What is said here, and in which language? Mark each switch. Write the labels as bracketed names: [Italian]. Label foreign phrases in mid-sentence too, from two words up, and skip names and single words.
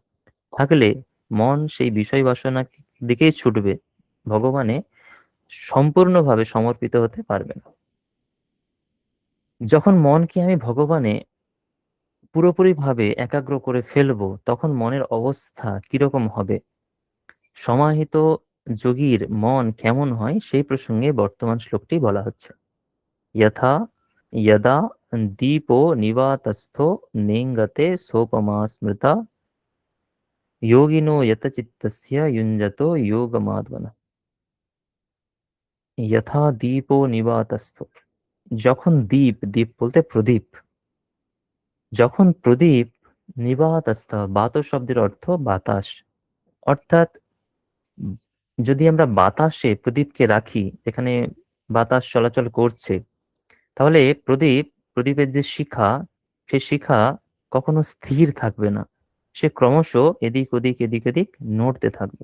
[Bangla] থাকলে মন সেই বিষয় বাসনা দিকেই ছুটবে, ভগবানে সম্পূর্ণভাবে সমর্পিত হতে পারবে না। যখন মনকে আমি ভগবানে পুরোপুরিভাবে একাগ্র করে ফেলবো, তখন মনের অবস্থা কিরকম হবে, সমাহিত যোগীর মন কেমন হয়, সেই প্রসঙ্গে বর্তমান শ্লোকটি বলা হচ্ছে। [Sanskrit] यथा यदा दीपो निवातस्थो नेङ्गते सोपमा स्मृता योगिनो यतचित्तस्य युञ्जतो योगमात्मनः। यथा दीपो निवातস্থ, [Bangla] যখন দীপ, দীপ বলতে প্রদীপ, যখন প্রদীপ নিবাতস্থ, বাত শব্দের অর্থ বাতাস, অর্থাৎ উম, যদি আমরা বাতাসে প্রদীপকে রাখি, যেখানে বাতাস চলাচল করছে, তাহলে প্রদীপ, প্রদীপের যে শিখা, সে শিখা কখনো স্থির থাকবে না, সে ক্রমশ এদিক ওদিক এদিক ওদিক নড়তে থাকবে।